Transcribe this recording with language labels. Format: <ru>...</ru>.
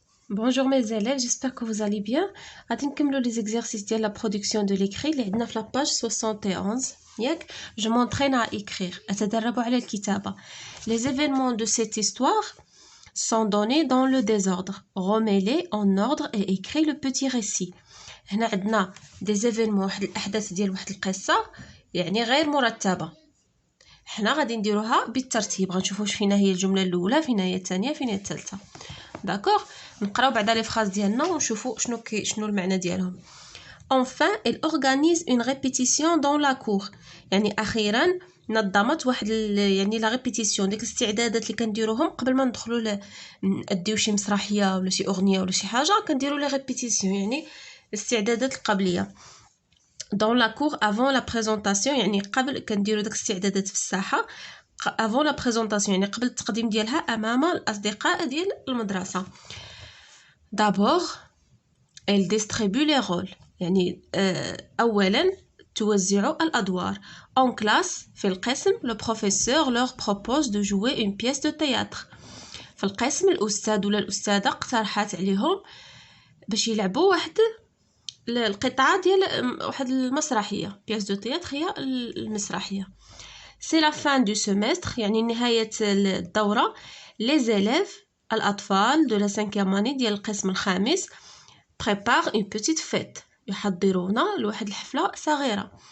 <fr>Bonjour mes élèves, j'espère que vous allez bien.</fr> <ar>غادي نكملوا</ar> <fr>les exercices</fr> <ar>ديال</ar> <fr>la production de l'écrit</fr> <ar>اللي عندنا في</ar> <fr>la page 71</fr> <ar>ياك.</ar> <fr>Je m'entraîne à écrire.</fr> <ar>أتدرب على الكتابة.</ar> <fr>Les événements de cette histoire sont donnés dans le désordre. Remets-les en ordre et écris le petit récit.</fr> <ar>هنا عندنا</ar> <fr>des événements</fr> <ar>واحد الأحداث ديال واحد القصة يعني غير مرتبة. حنا غادي نديروها بالترتيب، غنشوفوا فينا هي الجملة الأولى، فينا هي الثانية، فينا هي الثالثة. داكوغ، نقراو بعدا لي فراز ديالنا ونشوفوا شنو المعنى ديالهم.</ar> <fr>Enfin, elle organise une répétition dans la cour.</fr> <ar>يعني اخيرا نظمت واحد يعني لا ريبيتيسيون، ديك الاستعدادات اللي كنديروهم قبل ما ندخلوا نديو شي مسرحيه ولا شي اغنيه ولا شي حاجه، كنديروا لي ريبيتيسيون يعني الاستعدادات القبليه.</ar> <fr>dans la cour avant la présentation</fr> <ar>يعني قبل كنديروا داك الاستعدادات في الساحه</ar> <fr>avant la présentation</fr> <ar>يعني قبل التقديم ديالها امام الاصدقاء ديال المدرسه.</ar> <fr>d'abord elle distribue les rôles</fr> <ar>يعني اولا توزع الادوار.</ar> <fr>en classe</fr> <ar>في القسم</ar> <fr>le professeur leur propose de jouer une pièce de théâtre.</fr> <ar>في القسم الاستاذ ولا الاستاذه اقترحت عليهم باش يلعبوا واحد القطعه ديال واحد المسرحيه.</ar> <fr>pièce de théâtre</fr> <ar>هي المسرحيه.</ar> <fr>c'est la fin du semestre</fr> <ar>يعني نهايه الدوره.</ar> <fr>les élèves</fr> <ar>الأطفال</ar> <fr>de la 5e année</fr> <ar>ديال القسم الخامس</ar> <fr>prépare une petite fête</fr> <ar>يحضرون لواحد الحفلة صغيرة.</ar>